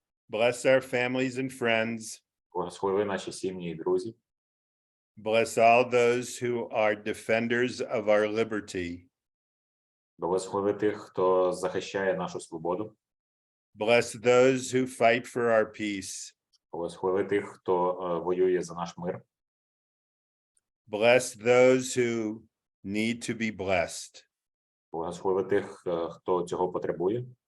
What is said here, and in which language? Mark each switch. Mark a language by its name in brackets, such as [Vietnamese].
[English] bless our families and friends. [Ukrainian] благослови наші сім'ї і друзі. [English] Bless all those who are defenders of our liberty. [Ukrainian] Благослови тих, хто захищає нашу свободу. [English] Bless those who fight for our peace. [Ukrainian] Благослови тих, хто воює за наш мир. [English] Bless those who need to be blessed. [Ukrainian] Благослови тих, хто цього потребує.